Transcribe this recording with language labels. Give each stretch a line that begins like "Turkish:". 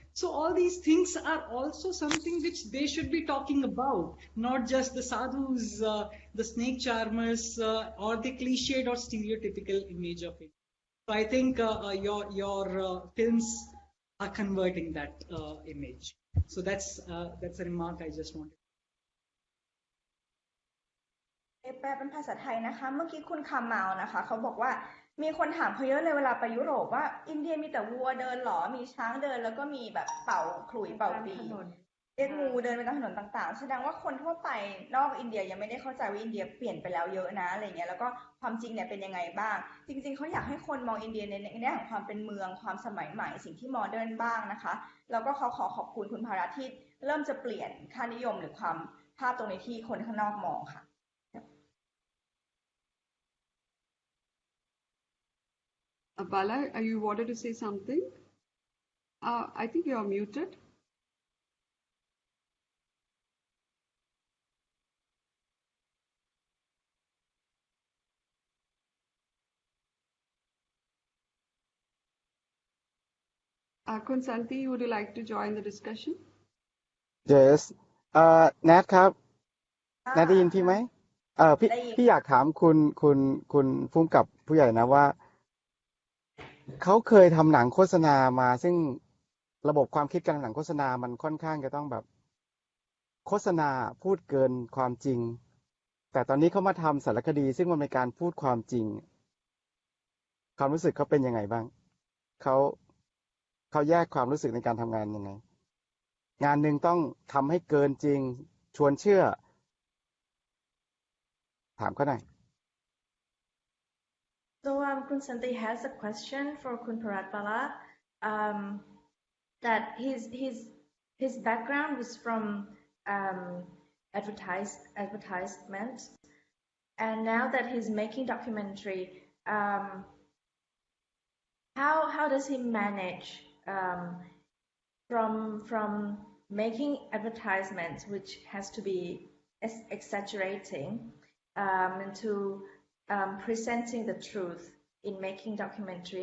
English: So all these things are also something which they should be talking about, not just the sadhus, the snake charmers, or the cliched or stereotypical image of it. So I think your films are converting that image. So that's a remark I just wanted.
Thai: แปลเป็นภาษาไทยนะคะเมื่อกี้คุณคำเมานะคะเขาบอกว่ามีคนถามเขาเยอะเลยเวลาไปยุโรปว่าอินเดียมีแต่วัวเดินหรอมีช้างเดินแล้วก็มีแบบเป่าขลุ่ยเป่าปีเรียกงูเดินไปตามถนนต่างๆแสดงว่าคนทั่วไปนอกอินเดียยังไม่ได้เข้าใจว่าอินเดียเปลี่ยนไปแล้วเยอะนะอะไรเงี้ยแล้วก็ความจริงเนี่ยเป็นยังไงบ้างจริงๆเขาอยากให้คนมองอินเดียในแง่ของความเป็นเมืองความสมัยใหม่สิ่งที่โมเดิร์นบ้างนะคะแล้วก็เขาขอบคุณคุณภารัตน์ที่เริ่มจะเปลี่ยนค่านิยมหรือความภาพตรงนี้ที่คนข้างนอกมองค่ะ
English: Bala, you wanted to say something? I think you are muted. Kunsanti, would you like to join the discussion?
Thai: Yes แนทครับแนทได้ยินพี่ไหมพี่อยากถามคุณผู้กำกับผู้ใหญ่นะว่าเขาเคยทำหนังโฆษณามาซึ่งระบบความคิดการทำหนังโฆษณามันค่อนข้างจะต้องแบบโฆษณาพูดเกินความจริงแต่ตอนนี้เขามาทำสารคดีซึ่งมันเป็นการพูดความจริง ความรู้สึกเขาเป็นยังไงบ้างเขาแยกความรู้สึกในการทำงานยังไงงานหนึ่งต้องทำให้เกินจริงชวนเชื่อถามเขาหน่อย
English: So Kun Santi has a question for Kun Bharatbala. That his background was from advertisement, and now that he's making documentary, how does he manage from making advertisements, which has to be exaggerating, to presenting the truth in making documentary?